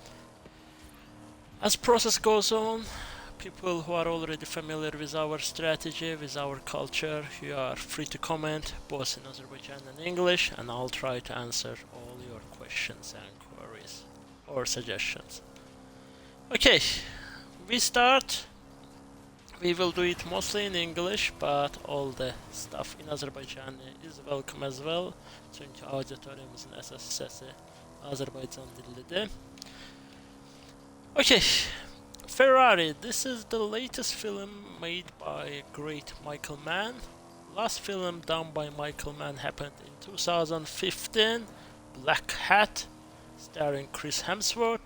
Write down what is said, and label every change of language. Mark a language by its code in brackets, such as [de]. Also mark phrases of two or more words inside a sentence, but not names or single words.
[en] As process goes on, people who are already familiar with our strategy, with our culture, you are free to comment both in Azerbaijan and English, and I'll try to answer all your questions and queries or suggestions. Okay, we start. We will do it mostly in English, but all the stuff in Azerbaycani is welcome as well. [az] Çünkü auditoriumuzun əsas hissəsi Azərbaycan dilidir. [en] Okay, Ferrari. This is the latest film made by great Michael Mann. Last film done by Michael Mann happened in 2015, Black Hat, starring Chris Hemsworth.